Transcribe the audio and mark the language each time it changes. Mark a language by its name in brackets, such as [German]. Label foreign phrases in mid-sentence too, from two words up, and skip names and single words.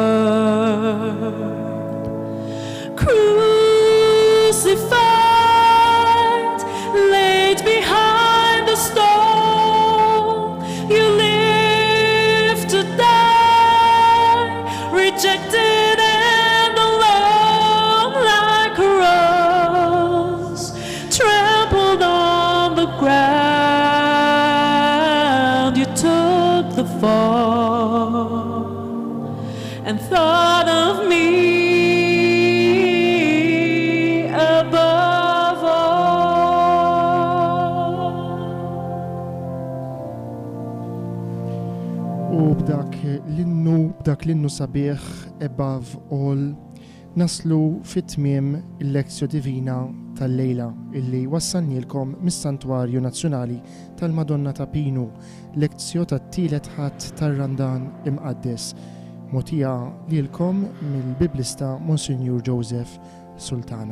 [English] Crucified, laid behind the stone, you live to die, rejected and alone like a rose, trampled on the ground. You took the fall and thought of me above all. [Maltese] U b'dak l-innu sabiħ [English] above all [Maltese] naslu fit-tmiem il-lezzjo divina tal-lejla illi wassalnilkom mis-Santwarju Nazzjonali tal-Madonna ta' Pinu, lezzjo tat-tielet ħadd tar-Randan imqaddes, mogħtija lilkom mill-Biblista Monsinjur Joseph Sultana.